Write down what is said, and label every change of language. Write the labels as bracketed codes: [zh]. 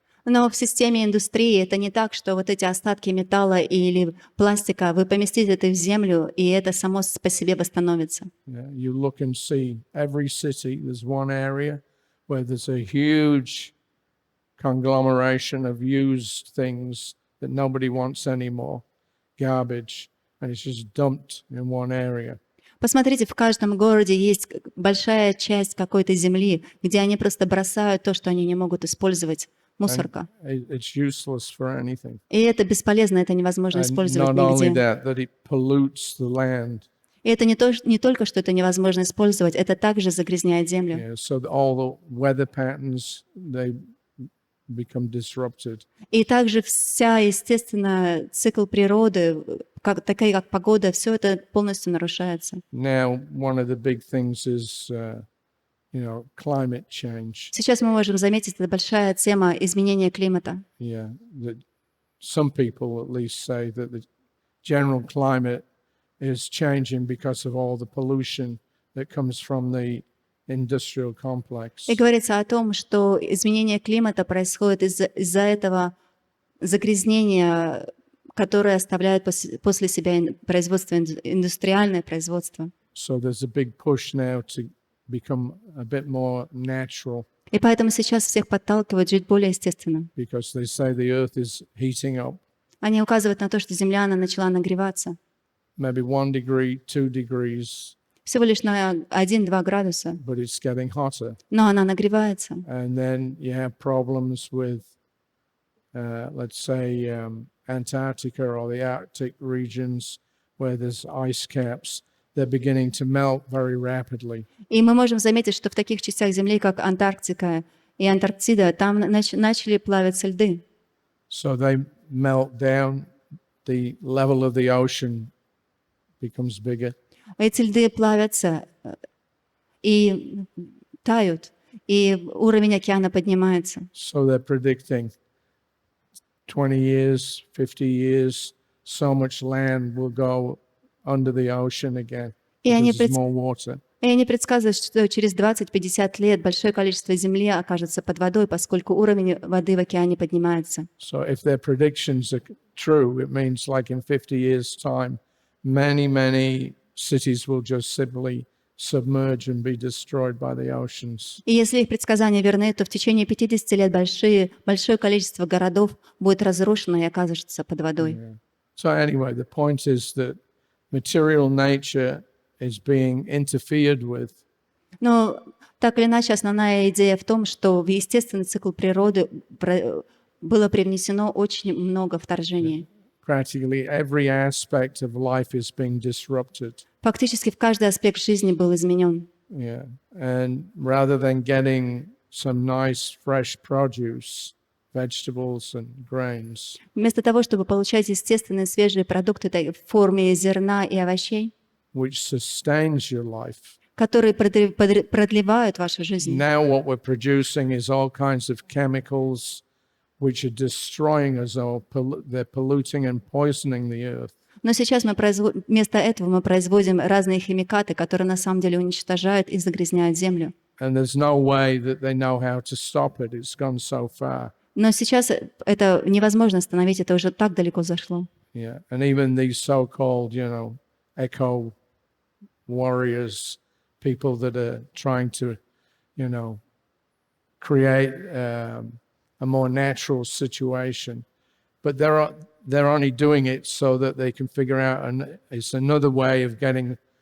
[ru] Но в системе индустрии это не так, что вот эти остатки металла или пластика, вы поместите это в землю, и это само по себе восстановится. [en] Yeah, you look and see every city, there's one area where there's a huge conglomeration of used things that nobody wants anymore, garbage, and it's just dumped in one area. [ru] Посмотрите, в каждом городе есть большая часть какой-то земли, где они просто бросают то, что они не могут использовать. Мусорка. [en] It's useless for anything. [ru] И это бесполезно, это невозможно использовать нигде. [en] That it pollutes the land. [ru] И это не только, что это невозможно использовать, это также загрязняет землю. [en] Yeah, so all the weather patterns, they become disrupted. [ru] И также вся, естественно, цикл природы, такая как погода, все это полностью нарушается. [en] Now, one of the big things is climate change. [ru] Сейчас мы можем заметить, это большая тема изменения климата. [en] Yeah, that some people at least say that the general climate is changing because of all the pollution that comes from the industrial complex. [ru] И говорится о том, что изменение климата происходит из-за этого загрязнения, которое оставляет после себя производство, индустриальное производство. [en] So there's a big push now to become a bit more natural. [ru] И поэтому сейчас всех подталкивают жить более естественно. [en] Because they say the earth is heating up. [ru] Они указывают на то, что Земля, она начала нагреваться. [en] Maybe 1 degree, 2 degrees. [ru] Всего лишь на 1-2 градуса. [en] But it's getting hotter. [ru] Но она нагревается. [en] And then you have problems with, let's say, Antarctica or the Arctic regions where there's ice caps. They're beginning to melt very rapidly. [ru] И мы можем заметить, что в таких частях Земли, как Антарктика и Антарктида, там начали плавиться льды. [en] So they melt down, the level of the ocean becomes bigger. [ru] Эти льды плавятся и тают, и уровень океана поднимается. [en] So they're predicting 20 years, 50 years, so much land will go under the ocean again. Because there's more water. [ru] И они предсказывают, что через 20-50 лет большое количество земли окажется под водой, поскольку уровень воды в океане поднимается. [en] So if their predictions are true, it means like in 50 years' time, many cities will just simply submerge and be destroyed by the oceans. [ru] И если их предсказания верны, то в течение 50 лет большое количество городов будет разрушено и окажется под водой. [en] Yeah. So anyway, the point is that material nature is being interfered with. [ru] Но так или иначе, основная идея в том, что в естественный цикл природы было привнесено очень много вторжений. [en] Practically every aspect of life is being disrupted. [ru] Фактически в каждый аспект жизни был изменен. [en] Yeah. And rather than getting some nice fresh produce, vegetables and grains, [ru] Вместо того, чтобы получать естественные свежие продукты в форме зерна и овощей, [en] which sustains your life, [ru] которые продлевают вашу жизнь. [en] now what we're producing is all kinds of chemicals which are destroying us all. They're polluting and poisoning the earth. [ru] Но сейчас вместо этого мы производим разные химикаты, которые на самом деле уничтожают и загрязняют землю. [en] And there's no way that they know how to stop it. It's gone so far. [ru] Но сейчас это невозможно остановить, это уже так далеко зашло. [en] Yeah. And even these so-called, eco warriors, people that are trying to, create a more natural situation, but they're only doing it so that they can figure out, and it's another way of getting